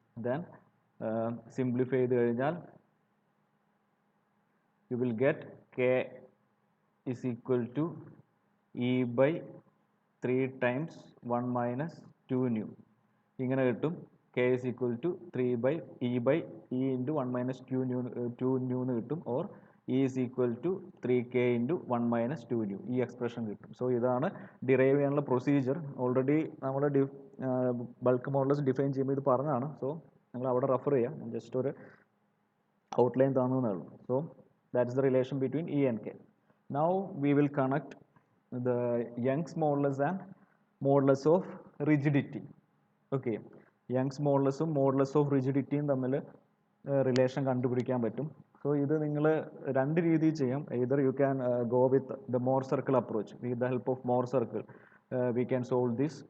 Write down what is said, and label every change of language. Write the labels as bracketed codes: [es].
[ml] Then simplify ചെയ്ത് കഴിഞ്ഞാൽ [en] you will get K is equal to E by 3 times 1 minus 2 nu. [ml] ഇങ്ങനെ കിട്ടും [en] k is equal to 3 by e into 1 minus 2 nu [ml] എന്ന് കിട്ടും, [en] or e is equal to 3k into 1 minus 2 nu. [ml] ഈ expression കിട്ടും. So ഇതാണ് derive ചെയ്യാനുള്ള procedure. Already നമ്മൾ bulk models define ചെയ്യുമ്പോൾ ഇത് പറഞ്ഞതാണ്. സോ നിങ്ങൾ അവിടെ റെഫർ ചെയ്യാം. ജസ്റ്റ് ഒരു outline തന്നേ ഉള്ളൂ. [en] So that is the relation between E and K. Now we will connect the Young's modulus and modulus of rigidity. [ml] Okay, Young's modulus modulus of rigidity തമ്മിൽ relation കണ്ടുപിടിക്കാൻ പറ്റും. So ഇത് നിങ്ങൾ രണ്ട് രീതിയിൽ ചെയ്യാം. [en] Either you can go with the Mohr circle approach. With the help of Mohr circle we can solve this.